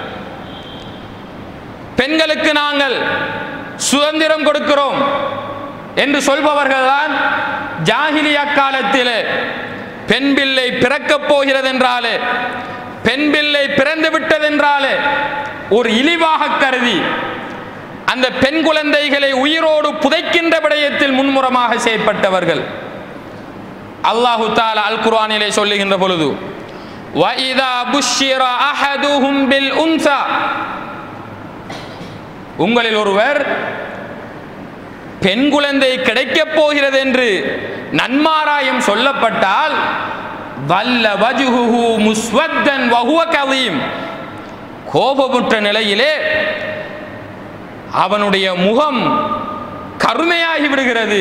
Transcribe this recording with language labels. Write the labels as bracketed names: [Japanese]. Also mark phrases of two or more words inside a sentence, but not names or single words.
[Tamil] பெண்களுக்கு நாங்கள் சுதந்திரம் கொடுக்கிறோம் என்று சொல்பவர்கள்தான் ஜாஹிலியா காலத்திலே பெண் பிள்ளை பிறக்கப் போகிறது என்றாலே, பெண் பிள்ளை பிறந்து விட்டது என்றாலே ஒரு இழிவாக கருதி அந்த பெண் குழந்தைகளை உயிரோடு புதைக்கின்ற விடயத்தில் முன்முறமாக செயற்பட்டவர்கள். [Arabic] الله تعالى [Tamil] அல் குர்ஆனிலே சொல்லுகின்ற பொழுது [Arabic] وَإِذَا بُشِّرَ أَحَدُهُمْ بِالْأُنْثَى, [Tamil] உங்களில் ஒருவர் பெண் குழந்தை கிடைக்கப் போகிறது என்று நன்மாராயம் சொல்லப்பட்டால் [Arabic] ظل وجهه مسودا وهو كظيم, [Tamil] கோபமுற்ற நிலையிலே அவனுடைய முகம் கருமையாகி விடுகிறது.